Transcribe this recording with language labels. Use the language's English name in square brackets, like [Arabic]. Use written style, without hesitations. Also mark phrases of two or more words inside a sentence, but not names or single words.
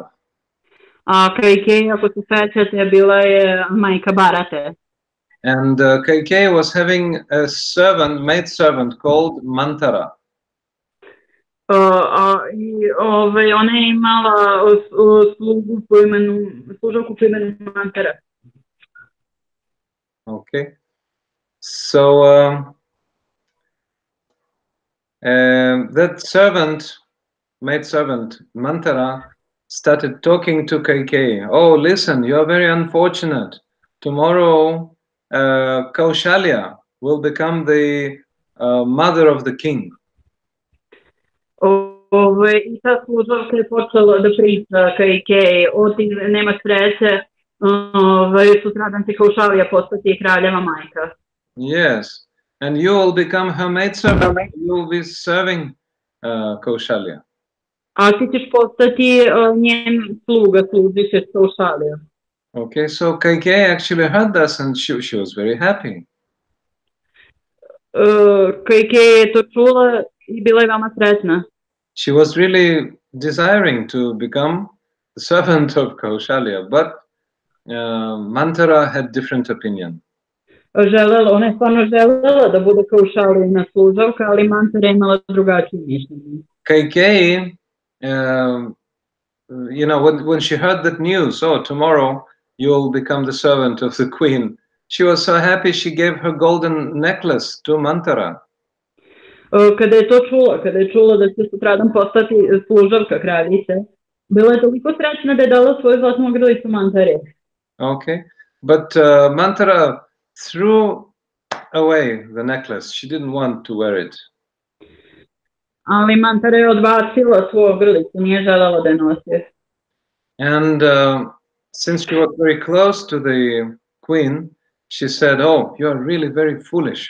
[Serbian] A Kaikeyi, ako se sećate, bila je majka Barate. [English] And Kaikeyi was having a servant, maid servant called Mantara. [Serbian] Ona je imala služavku po imenu Mantara. [English] Okay, so that servant, maid servant Mantara, started talking to Kaikeyi. "Oh, listen, you are very unfortunate. Tomorrow, Kaushalya will become the mother of the king." [Serbian] I ta služavka je počela da priča Kaikeyi, ti nema sreće, sutradan će Kaušalija postati kraljeva majka. [English] Yes, and you will become her maid servant. You will be serving Kaushalya. [Serbian] A ti ćeš postati njen sluga, služiš Kaušaliju. [English] Okay, so Kaikeyi actually heard this and she was very happy. [Serbian] Kaikeyi je to čula i bila je veoma sretna. [English] She was really desiring to become the servant of Kaushalya, but Mantara had different opinion. [Serbian] Ona je stvarno želela da bude Kaušalijina služavka, ali Mantara je imala drugačije mišljenje. [English] Kaikeyi, you know, when she heard that news, "Oh, tomorrow you will become the servant of the queen," she was so happy she gave her golden necklace to Mantara. [Serbian] Kada je čula da će sutradan postati služavka kraljice, bila je toliko srećna da je dala svoju zlatnu ogrlicu Mantare. [English] Okay, but Mantara threw away the necklace. She didn't want to wear it. [Serbian] Ali Mantara je odbacila svoju ogrlicu, nije želela da je nosi. [English] And since she was very close to the queen, she said, "Oh, you are really very foolish.